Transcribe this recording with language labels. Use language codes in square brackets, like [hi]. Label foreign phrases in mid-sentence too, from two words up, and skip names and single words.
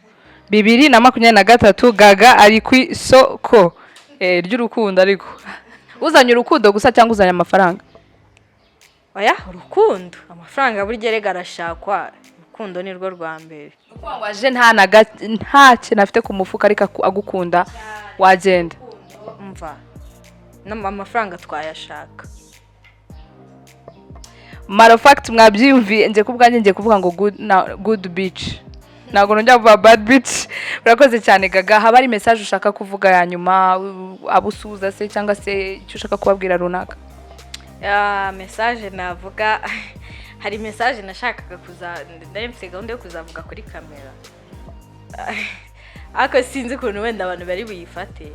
[rw] 2023 Gaga ari ku isoko ry'urukundo, ariko uzanye urukundo gusa cyangwa uzanye amafaranga? Oya, urukundo, amafaranga burya rega arashakwa, urukundo ni rwo rwa mbere. Ukwangwa aje nta kintu afite ku mufuka ariko agukunda, wagenda umva amafaranga twayashaka. [en] Matter of fact [rw] mwabyumviye, nje kubwanjye nje kuvuga ngo [en] good beach, [rw] ntago njya kuvuga [en] bad beach. [rw] Urakoze cyane Gaga. Haba ari message ushaka kuvuga ya nyuma, abusuza se cyangwa se icyo ushaka kubabwira runaka? Message navuga hari message nashakaga ndamfite gahunda yo kuzavuga kuri kamera, ako sinzi ukuntu wenda abantu bari buyifate.